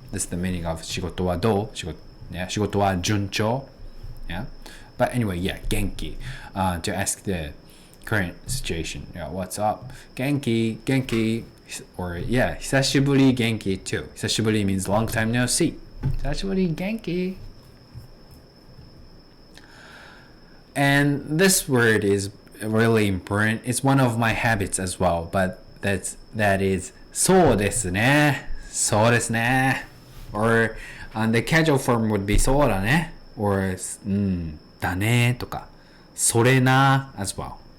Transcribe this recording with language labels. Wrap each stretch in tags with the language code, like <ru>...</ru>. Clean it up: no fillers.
<en>That's the meaning of</en> <ja>仕事はどう</ja> <en>yeah</en> <ja>仕事は順調</ja> <en>yeah but anyway yeah 元気 to ask the current situation. Yeah, what's up?</en> <ja>元気 or yeah 久しぶり元気 too.</ja> <en>久しぶり means long time no see.</en> <ja>久しぶり元気</ja> <en>And this word is really important. It's one of my habits as well, but that is</en> <ja>そうですねそうですね</ja> <en>or the casual form would be</en> <ja>そうだね</ja> <en>or</en> <ja>だねとかそれな</ja> <en>as well.</en>